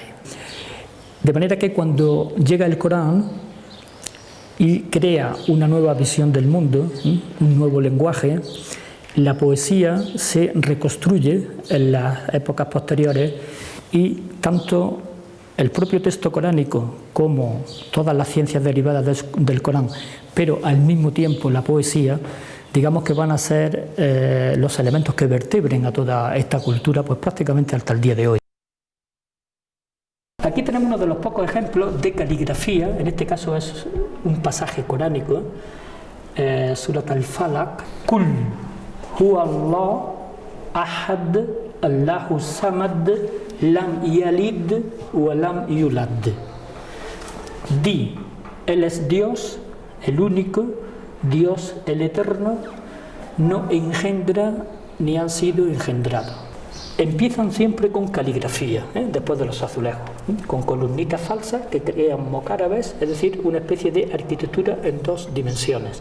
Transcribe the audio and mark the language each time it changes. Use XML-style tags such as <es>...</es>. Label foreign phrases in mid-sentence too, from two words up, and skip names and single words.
<es>De manera que cuando llega el Corán y crea una nueva visión del mundo, un nuevo lenguaje, la poesía se reconstruye en las épocas posteriores y tanto el propio texto coránico como todas las ciencias derivadas del Corán, pero al mismo tiempo la poesía, digamos que van a ser los elementos que vertebren a toda esta cultura, pues prácticamente hasta el día de hoy. Aquí tenemos uno de los pocos ejemplos de caligrafía, en este caso es un pasaje coránico, Surat al-Falaq,</es> <ar>قل هو الله أحد الله الصمد لم يلد ولم يولد.</ar> <es>Di, Él es Dios, el único, Dios el eterno, no engendra ni han sido engendrados. Empiezan siempre con caligrafía, después de los azulejos, con columnitas falsas que crean mocárabes, es decir, una especie de arquitectura en dos dimensiones.</es>